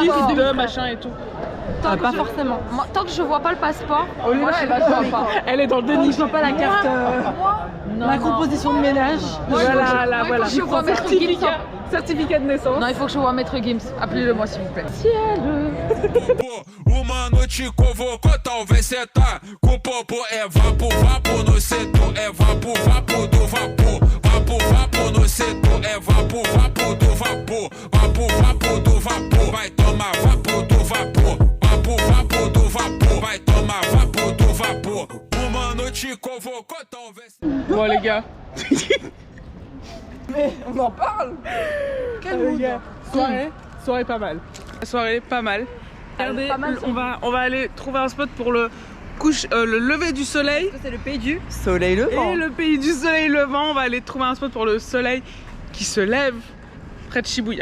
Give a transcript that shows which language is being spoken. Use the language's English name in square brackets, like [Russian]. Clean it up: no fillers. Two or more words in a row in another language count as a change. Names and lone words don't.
[French] fils marqué de machin et tout. Pas forcément. Moi, tant que je vois pas le passeport, Olena, moi, je vois pas. elle est dans le déni. Je vois pas la carte. La composition de ménage. Voilà, là, Moi, il faut voilà. que je vois Maître Gims. Certificat de naissance. Non, il faut que je vois Maître Gims. Appelez-le-moi, s'il vous plaît. [Portuguese] Uma noite convocou, talvez cê tá com popo. É vapo no setor, é vapo do vapor. Vapo no setor, é vapo do vapor. Vapo do vapor, vai tomar vapo do vapor. Vapo do vapor, vai tomar vapo do vapor. Uma noite convocou, talvez. [French] Bon, les gars. Mais on en parle. Quel Les mood. gars, soirée pas mal. Soirée pas mal. Regardez, on va aller trouver un spot pour le lever du soleil. C'est le pays du soleil levant. Et le pays du soleil levant, on va aller trouver un spot pour le soleil qui se lève près de Shibuya.